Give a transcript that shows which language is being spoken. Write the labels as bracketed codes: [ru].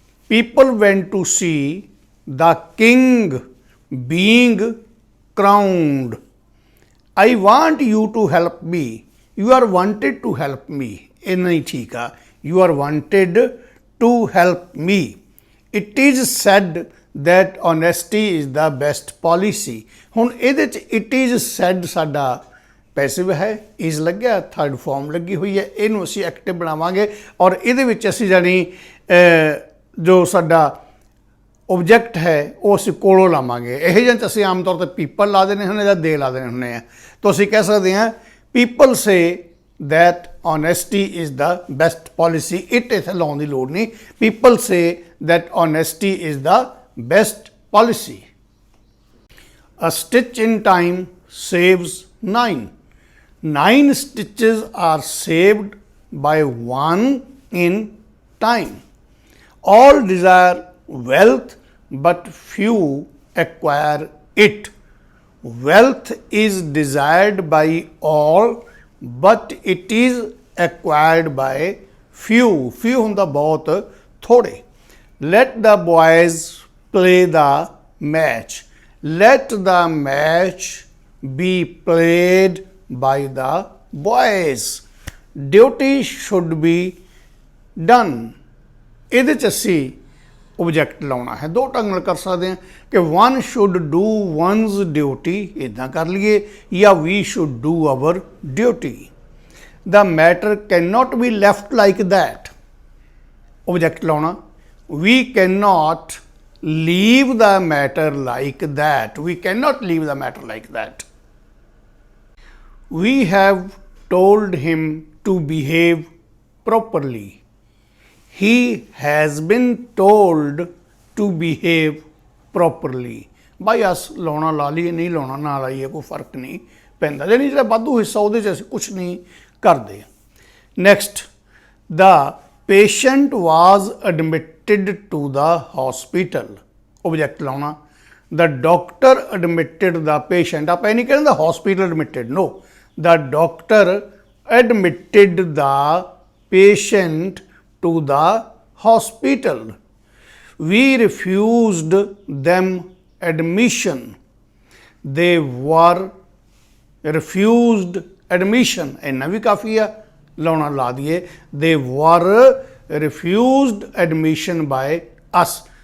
[en] People went to see the king being crowned. I want you to help me. You are wanted to help me. [pa] ਇਹ ਨਹੀਂ ਠੀਕ ਆ। [en] You are wanted to help me. It is said that honesty is the best policy. [pa] ਹੁਣ ਇਹਦੇ 'ਚ [en] it is said [pa] ਸਾਡਾ passive ਹੈ is ਲੱਗਿਆ ਥਰਡ ਫਾਰਮ ਲੱਗੀ ਹੋਈ ਹੈ ਇਹਨੂੰ ਅਸੀਂ ਐਕਟਿਵ ਬਣਾਵਾਂਗੇ ਔਰ ਇਹਦੇ ਵਿੱਚ ਅਸੀਂ ਜਾਣੀ ਜੋ ਸਾਡਾ ਓਬਜੈਕਟ ਹੈ ਉਹ ਅਸੀਂ ਕੋਲੋਂ ਲਾਵਾਂਗੇ। ਇਹ ਜਿਹੇ 'ਚ ਅਸੀਂ ਆਮ ਤੌਰ 'ਤੇ ਪੀਪਲ ਲਾ ਦੇਣੇ ਹੁੰਦੇ ਜਾਂ ਦੇ ਲਾ ਦੇਣੇ ਹੁੰਦੇ ਆ ਤਾਂ ਅਸੀਂ ਕਹਿ ਸਕਦੇ ਹਾਂ [en] People say that honesty is the best policy। [pa] it ਇੱਥੇ ਲਾਉਣ ਦੀ ਲੋੜ ਨਹੀਂ। [en] people say that honesty is the best policy। a stitch in time saves 9। 9 stitches are saved by 1 in time। all desire wealth but few acquire it। wealth is desired by all but it is acquired by few। [pa] few ਹੁੰਦਾ ਬਹੁਤ ਥੋੜੇ। [en] let the boys play the match। let the match be played by the boys। duty should be done। [pa] ਇਹਦੇ 'ਚ ਅਸੀਂ object ਲਾਉਣਾ ਹੈ ਦੋ ਢੰਗ ਨਾਲ ਕਰ ਸਕਦੇ ਹਾਂ ਕਿ [en] one should do one's duty [pa] ਇੱਦਾਂ ਕਰ ਲਈਏ ਜਾਂ [en] we should do our duty। the matter cannot be left like that। [pa] Object ਲਾਉਣਾ [en] we cannot leave the matter like that। we cannot leave the matter like that। We have told him to behave properly. He has been told to behave properly. [pa] ਬਾਈ ਅਸ ਲਾਉਣਾ ਲਾ ਲਈਏ ਨਹੀਂ ਲਾਉਣਾ ਨਾ ਲਾਈਏ ਕੋਈ ਫਰਕ ਨਹੀਂ ਪੈਂਦਾ, ਯਾਨੀ ਜਿਹੜਾ ਵਾਧੂ ਹਿੱਸਾ ਉਹਦੇ 'ਚ ਅਸੀਂ ਕੁਛ ਨਹੀਂ ਕਰਦੇ। [en] Next, the patient was admitted to the hospital. [pa] Object ਲਾਉਣਾ। [en] the doctor admitted the patient, [pa] ਆਪਾਂ ਇਹ ਨਹੀਂ ਕਹਿੰਦੇ [en] Hospital admitted, no, the doctor admitted the patient to the hospital. We refused them admission. They were refused admission. [pa] ਇੰਨਾ ਵੀ ਕਾਫੀ ਆ, ਲਾਉਣਾ ਲਾ ਦਈਏ। [en] They were refused admission by us.